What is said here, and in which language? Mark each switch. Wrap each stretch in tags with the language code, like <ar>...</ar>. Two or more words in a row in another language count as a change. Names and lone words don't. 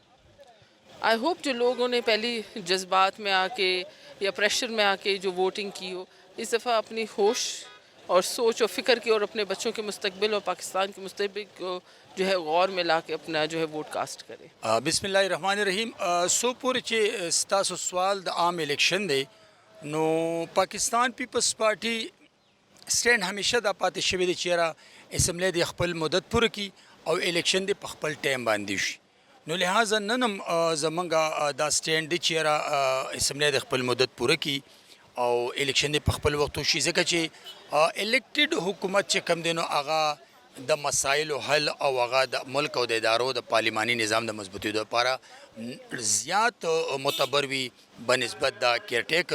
<en>I hope</en> <ur>جو لوگوں نے پہلی جذبات میں آ کے یا پریشر میں آ کے جو ووٹنگ کی ہو اس دفعہ اپنی ہوش اور سوچ اور فکر کی اور اپنے بچوں کے مستقبل اور پاکستان کے مستقبل کو جو ہے غور میں لا کے اپنا جو ہے</ur> <en>vote cast</en> <ur>کرے.</ur> <ar>بسم الله الرحمن الرحیم.</ar> <ps>سو پورې چې ستاسو سوال د عام الیکشن دی نو پاکستان پیپلز پارټي سټینډ همیشه دا پاتې شوی دی چې یاره اسمبلی د خپل مدت پوره کړي او الیکشن د په خپل ټایم باندې شي. نو لہذا نن هم زمونږ دا سټینډ دی چې یاره اسمبلی د خپل مدت پوره کړي او الیکشن د په خپل وخت وشي، ځکه چې الیکټډ حکومت چې کوم دی نو هغه د مسایلو حل او هغه د ملک او د ادارو د پارلیماني نظام د مضبوطېدو لپاره زیات معتبر وي بنسبت د کیرټیکر.</ps>